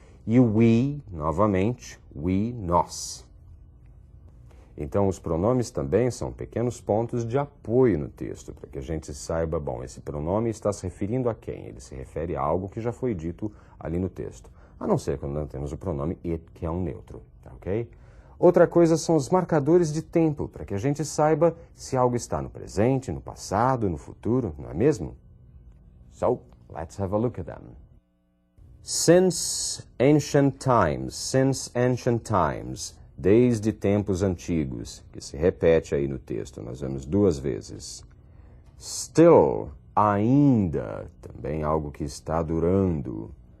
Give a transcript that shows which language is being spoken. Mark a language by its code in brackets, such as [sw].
[pt] E o we, novamente, we, nós. Então, os pronomes também são pequenos pontos de apoio no texto, para que a gente saiba, bom, esse pronome está se referindo a quem? Ele se refere a algo que já foi dito ali no texto. A não ser quando nós temos o pronome it, que é um neutro, ok? Outra coisa são os marcadores de tempo, para que a gente saiba se algo está no presente, no passado, no futuro, não é mesmo? [en] So, let's have a look at them. Since ancient times, [pt] desde tempos antigos, que se repete aí no texto, nós vemos duas vezes. Still, ainda, também algo que está durando.